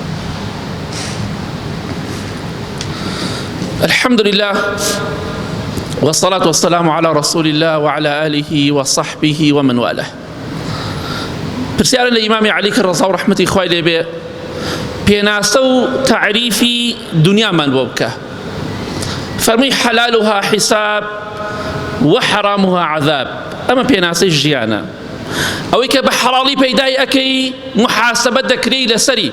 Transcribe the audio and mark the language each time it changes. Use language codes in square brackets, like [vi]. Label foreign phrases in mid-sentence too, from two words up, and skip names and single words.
[ar] الحمد لله والصلاة والسلام على رسول الله وعلى آله وصحبه ومن والاه. [ckb] پرسیارە لە ئیمامی عەلی کە ڕەزا و ڕەحمەتی خوای لێ بێ پێناسە و تعریفی دنیامان بۆ بکە. [ar] فەرمووی حەلالها حیساب وحرامها عذاب. [ckb] ئەمە پێناسەی ژیانە. ئەوەی کە بە حەڵاڵی پەیدای ئەکەی محاسبەت دەکرێی لەسەری.